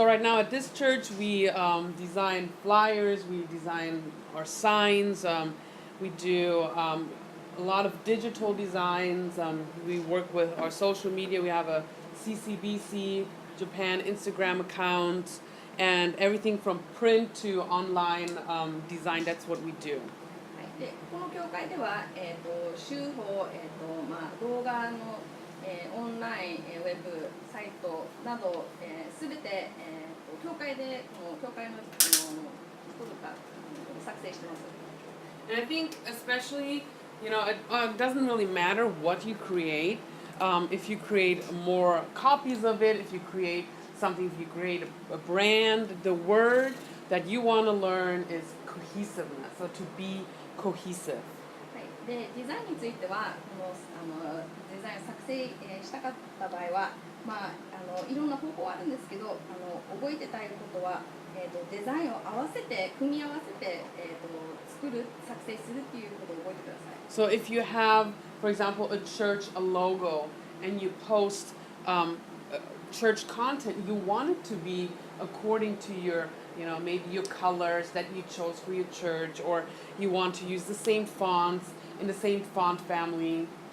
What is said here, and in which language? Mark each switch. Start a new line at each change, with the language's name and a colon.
English: So right now at this church we design flyers, we design our signs, we do a lot of digital designs. We work with our social media. We have a CCBC Japan Instagram account, and everything from print to online design. That's what we do.
Japanese: でこの教会では、週報、動画の、オンライン、ウェブサイトなどすべて、教会でこの教会の人が作成してます。
English: And I think especially, it doesn't really matter what you create. If you create more copies of it, if you create something, if you create a brand, the word that you want to learn is cohesiveness. So to be cohesive.
Japanese: はい、でデザインについてはこのデザインを作成、したかった場合は、いろんな方法あるんですけど、覚えてたいことは、デザインを合わせて組み合わせて、作成するっていうことを覚えてください。
English: So if you have, for example, a church, a logo, and you post church content, you want it to be according to your, maybe your colors that you chose for your church, or you want to use the same fonts in the same font family.